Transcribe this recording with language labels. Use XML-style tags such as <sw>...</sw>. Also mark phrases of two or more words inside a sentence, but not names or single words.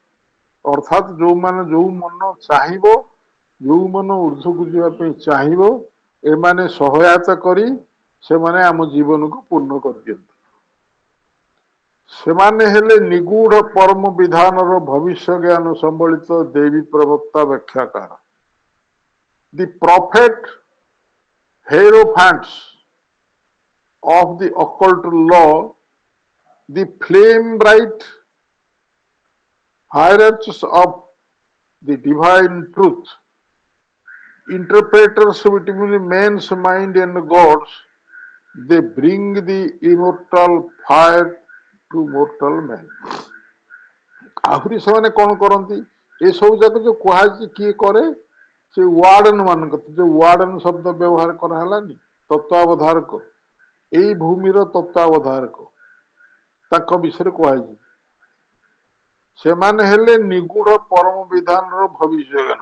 <or>ଅର୍ଥାତ୍ ଯୋଉ ମନ ଚାହିଁବ, ଯୋଉ ମନ ଉର୍ଦ୍ଧ୍ୱକୁ ଯିବା ପାଇଁ ଚାହିଁବ, ଏମାନେ ସହାୟତା କରି ସେମାନେ ଆମ ଜୀବନକୁ ପୂର୍ଣ୍ଣ କରିଦିଅନ୍ତି। ସେମାନେ ହେଲେ ନିଗୁଢ ପରମ ବିଧାନର ଭବିଷ୍ୟ ଜ୍ଞାନ ସମ୍ବଳିତ ଦେବୀ ପ୍ରବକ୍ତା ବ୍ୟାଖ୍ୟାକାର।</or> <en>the prophet Hierophants of the occult law, the flame bright hierarchs of the divine truth, interpreters between man's mind and God's, they bring the immortal fire to mortal man.</en> <or>ଆହୁରି ସେମାନେ କଣ କରନ୍ତି? ଏସବୁ ଯାକ ଯୋଉ କୁହାଯାଇଛି କିଏ କରେ? ସେ ୱାର୍ଡନ ମାନଙ୍କ, ଯୋଉ ୱାର୍ଡନ ଶବ୍ଦ ବ୍ୟବହାର କରାହେଲାନି, ତତ୍ୱାବଧାରକ, ଏଇ ଭୂମିର ତତ୍ୱାବଧାରକ, ତାଙ୍କ ବିଷୟରେ କୁହାଯାଇଛି। ସେମାନେ ହେଲେ ନିଗୁଢ ପରମ ବିଧାନର ଭବିଷ୍ୟ ଜ୍ଞାନ।</or>